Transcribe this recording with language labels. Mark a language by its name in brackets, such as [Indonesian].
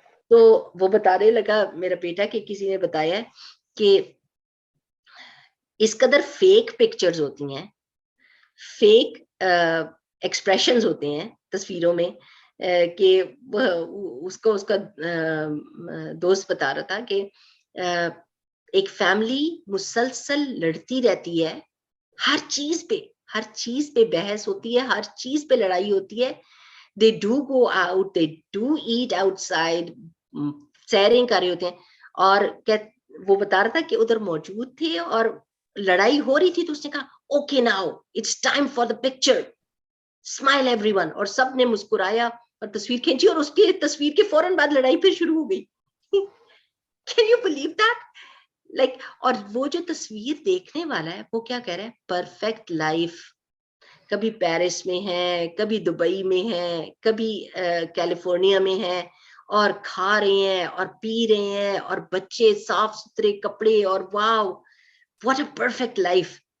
[Urdu] تو وہ بتانے لگا میرا بیٹا کہ کسی نے بتایا کہ اس قدر فیک پکچرز ہوتی ہیں، فیک ایکسپریشنز ہوتے ہیں تصویروں میں، کہ اس کا دوست بتا رہا تھا کہ ایک فیملی مسلسل لڑتی رہتی ہے، ہر چیز پہ بحث ہوتی ہے، ہر چیز پہ لڑائی ہوتی ہے. [English] they do go out, they do eat outside، [Urdu] سیریں کر رہے ہوتے ہیں. اور وہ بتا رہا تھا کہ ادھر موجود تھے اور لڑائی ہو رہی تھی، تو اس نے کہا [English] okay now it's time for the picture, smile everyone, [Urdu] اور سب نے مسکرایا اور تصویر کھینچی، اور اس کی تصویر کے فوراً بعد لڑائی پھر شروع ہو گئی. [English] Can you believe that؟ Like، [Urdu] اور وہ جو تصویر دیکھنے والا ہے وہ کیا کہہ رہا ہے؟ [English] perfect life, [Urdu] کبھی پیرس میں ہے، کبھی دبئی میں ہے، کبھی کیلیفورنیا میں ہے، اور کھا رہے ہیں اور پی رہے ہیں، اور بچے صاف ستھرے کپڑے، اور واو [English] what a perfect life.